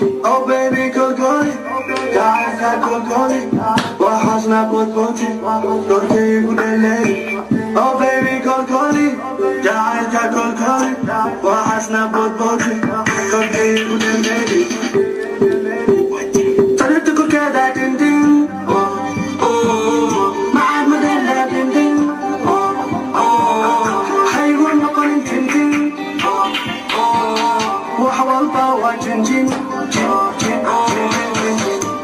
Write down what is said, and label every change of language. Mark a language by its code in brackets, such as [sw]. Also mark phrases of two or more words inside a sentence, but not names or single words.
[en] Oh, baby, [so] kolkoli, jacaylka kolkoli, waxaasna bodbodi, korkaygu dhelay. [en] Oh, baby, [so] kolkoli, jacaylka kolkoli, waxaasna bodbodi, korkaygu dhelay. Sariirta korkeeda dindin, macaan madeena dindin, haygu noqon dindin, wax walba waa jinjin, jin, jin, jin, jin, jin.